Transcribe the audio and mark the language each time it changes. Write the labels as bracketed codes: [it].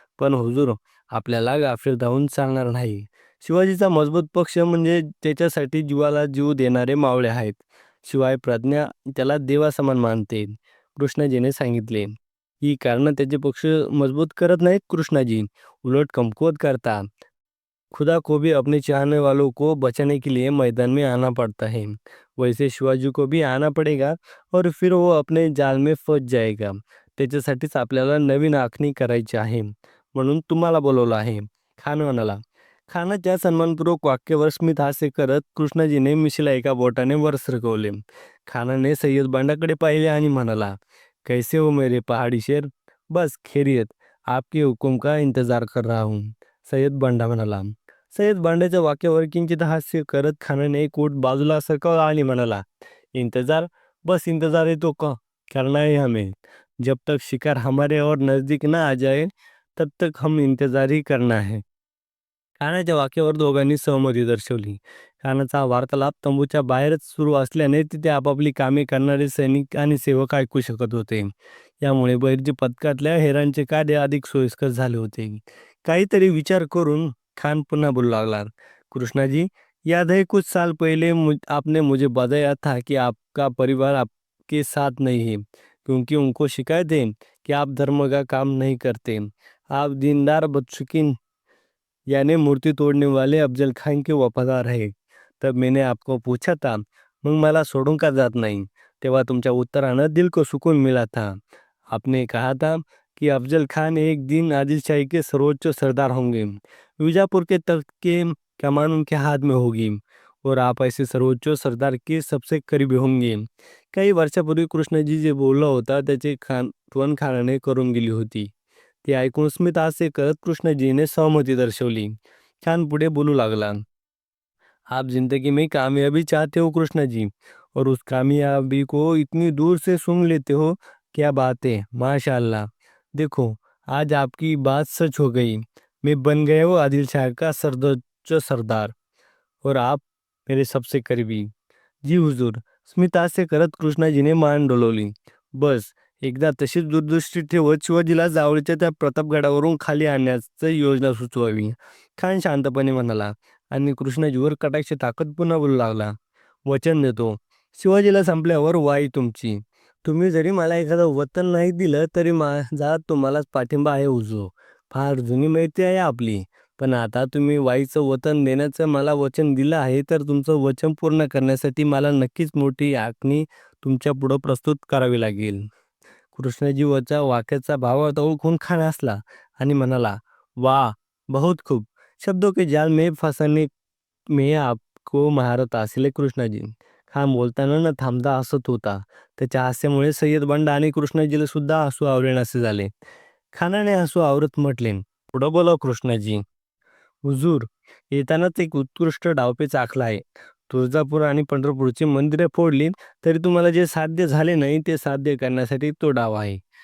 [mr] पण हुजूर, आपल्याला गाफील धावून चालणार नाही. शिवाजीचा मजबूत पक्ष म्हणजे त्याच्यासाठी जीवाला जीव देणारे मावळे आहेत. शिवाय प्रज्ञा त्याला देवासमान मानते. कृष्णाजीने सांगितले. ही कारणं त्याचे पक्ष मजबूत करत नाहीत कृष्णाजी, उलट कमकुवत करतात. [hi] खुदा को भी अपने चाहने वालों को बचाने के लिए मैदान में आना पड़ता है, वैसे शिवाजी को भी आना पड़ेगा और फिर वो अपने जाल में फंस जाएगा. [mr] त्याच्यासाठीच आपल्याला नवीन आखणी करायची आहे, म्हणून तुम्हाला बोलवलं आहे, खान म्हणाला. खानाच्या सन्मानपूर्वक वाक्यावर स्मित हास्य करत कृष्णाजीने मिशीला एका बोटाने वर सरकवले. खानाने सय्यद बांडाकडे पाहिले आणि म्हणाला, [hi] कैसे हो मेरे पहाड़ी शेर? बस खैरियत, आपके हुकुम का इंतजार कर रहा हूँ. [mr] सय्यद बांडा म्हणाला. सय्यद बांड्याच्या वाक्यावर किंचित हास्य करत खानाने एक ओठ बाजूला सरकवला आणि म्हणाला, इंतजार? [hi] बस इंतजार ही तो करना है हमें. जब तक शिकार हमारे और नजदीक ना आ जाए तब तक हम इंतजार ही करना है. [mr] खानाच्या वाक्यावर दोघांनी सहमती दर्शवली. खानाचा वार्तालाप तंबूच्या बाहेरच सुरू असल्याने तिथे आपापली कामे करणारे सैनिक आणि सेवक ऐकू शकत होते. यामुळे बहिर्जी पथकातल्या हेरांचे कार्य अधिक सोयीस्कर झाले होते. काहीतरी विचार करून खान पुन्हा बोलू लागला, [hi] कृष्णा जी, याद है कुछ साल पहले आपने मुझे बताया था कि आपका परिवार आपके साथ नहीं है, क्योंकि उनको शिकायत है कि आप धर्म का काम नहीं करते, आप दीनदार बदशुकीन यानी मूर्ति तोड़ने वाले अफजल खान के वफादार है. तब मैंने आपको पूछा था, [mr] मग मला सोडून का जात [hi] नहीं? [mr] तेव्हा तुमच्या उत्तरानं [hi] दिल को सुकून मिला था. आपने कहा था कि अफजल खान एक दिन आदिलशाही के सर्वोच्च सरदार होंगे, बीजापुर के तख्त के कमान उनके हाथ में होगी और आप ऐसे सर्वोच्च सरदार के सबसे करीबी होंगे. [mr] काही वर्षापूर्वी कृष्णजी जे बोलला होता त्याचे आठवण खानाने करून गेली होती. ते ऐकून स्मित हास्य करत कृष्णजीने सहमती दर्शवली. खान पुढे बोलू लागला, [hi] आप जिंदगी में कामयाबी चाहते हो कृष्णा जी, और उस कामयाबी को इतनी दूर से सुन लेते हो, क्या बात है, माशाअल्लाह. देखो आज आपकी बात सच हो गई, मैं बन गया हूँ आदिल शाह का सर्वोच्च सरदार और आप मेरे सबसे करीबी. [mr] जी हुजूर. स्मित हास्य करत कृष्णाजीने मान डोलवली. बस एकदा तशीच दूरदृष्टी ठेवत शिवाजीला जावळीच्या त्या प्रतापगडावरून खाली आणण्याची योजना सुचवावी. खान शांतपणे म्हणाला आणि कृष्णाजीवर कटाक्ष टाकत पुन्हा बोलू लागला, वचन देतो, शिवाजीला संपल्यावर वाई तुमची. तुम्ही जरी मला एखादं वतन नाही दिलं तरी माझा तुम्हालाच पाठिंबा आहे हुजूर. फार जुनी मैत्री आहे आपली. पण आता तुम्ही वाईचं वतन देण्याचं मला वचन दिलं आहे, तर तुमचं वचन पूर्ण करण्यासाठी मला नक्कीच मोठी आखणी तुमच्या पुढं प्रस्तुत करावी लागेल. कृष्णजीवाच्या वाक्याचा भावार्थ ओळखून खान हसला आणि म्हणाला, "वाह! [hi] बहुत खूब. शब्दों के जाल में फंसने में आपको महारत हासिल है कृष्णाजी." [mr] खान बोलताना न थांबता हसत होता. त्याच्या हास्यामुळे सय्यद बंड आणि कृष्णाजीला सुद्धा हसू आवरेनासे झाले. खानाने हसू आवरत म्हटले, "पुढं बोला कृष्णाजी." हुजूर, येतानाच एक उत्कृष्ट डावपेच आखला आहे. तुळजापूर आणि पंढरपूरची मंदिरे फोडली, तरी तुम्हाला जे साध्य झाले नाही ते साध्य करण्यासाठी तो डाव आहे.